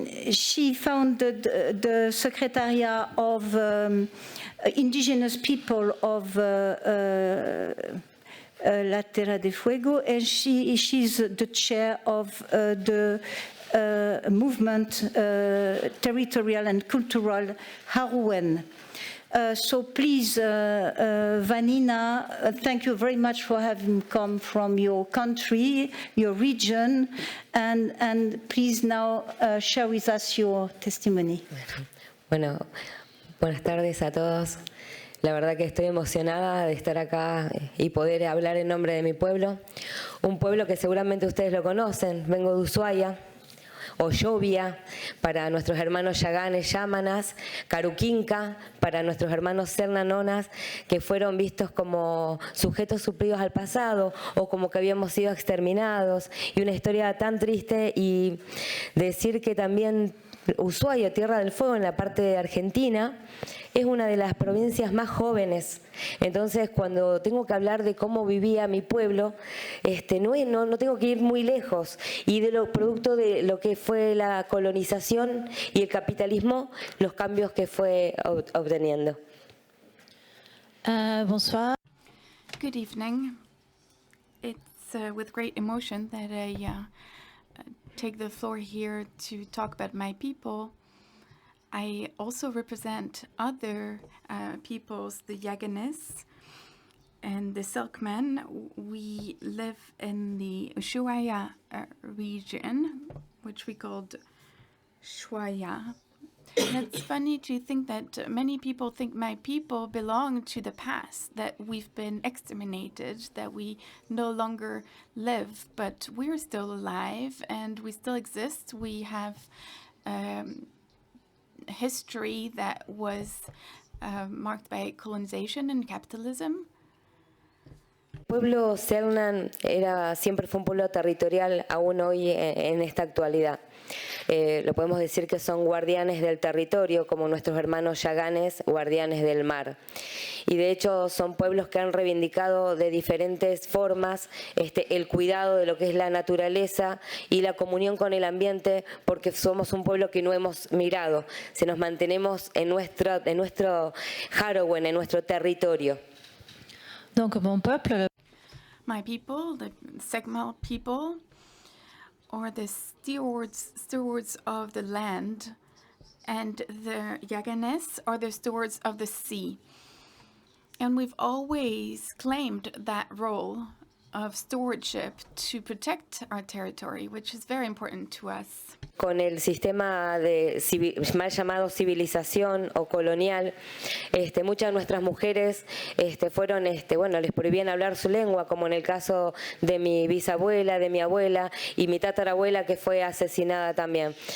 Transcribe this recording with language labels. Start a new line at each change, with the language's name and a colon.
English: She founded the Secretariat of Indigenous People of La Tierra de Fuego, and she's the chair of the movement Territorial and Cultural Harouen. So please, Vanina, thank you very much for having come from your country, your region, and please now share with us your testimony.
Spanish: Bueno, buenas tardes a todos. La verdad que estoy emocionada de estar acá y poder hablar en nombre de mi pueblo. Un pueblo que seguramente ustedes lo conocen. Vengo de Ushuaia, o Llovia para nuestros hermanos Yaganes, Yámanas, Caruquinca para nuestros hermanos Cernanonas, que fueron vistos como sujetos suplidos al pasado o como que habíamos sido exterminados, y una historia tan triste. Y decir que también Ushuaia, Tierra del Fuego, en la parte de Argentina, es una de las provincias más jóvenes. Entonces, cuando tengo que hablar de cómo vivía mi pueblo, no tengo que ir muy lejos. Y de lo producto de lo que fue la colonización y el capitalismo, los cambios que fue obteniendo.
French: Bonsoir.
English: Good evening. It's with great emotion that I take the floor here to talk about my people. I also represent other peoples, the Yaganes and the Selkmen. We live in the Ushuaia region, which we called Shuaia. And it's funny to think that many people think my people belong to the past, that we've been exterminated, that we no longer live, but we're still alive and we still exist. We have history that was marked by colonization and capitalism.
Spanish: El pueblo Cernan siempre fue un pueblo territorial, aún hoy en esta actualidad. Lo podemos decir que son guardianes del territorio, como nuestros hermanos Yaganes, guardianes del mar. Y de hecho son pueblos que han reivindicado de diferentes formas el cuidado de lo que es la naturaleza y la comunión con el ambiente, porque somos un pueblo que no hemos migrado, se nos mantenemos en nuestro Harouen, en nuestro territorio.
French: Donc mon peuple.
English: My people, the Segmal people, or the stewards of the land, and the Yaganes are the stewards of the sea. And we've always claimed that role of stewardship to protect our territory, which is very important to us.
Spanish: Con el sistema de mal llamado civilización o colonial, muchas de nuestras mujeres fueron, bueno, les prohibían hablar su lengua, como en el caso de mi bisabuela, de mi abuela y mi tatarabuela que fue asesinada también.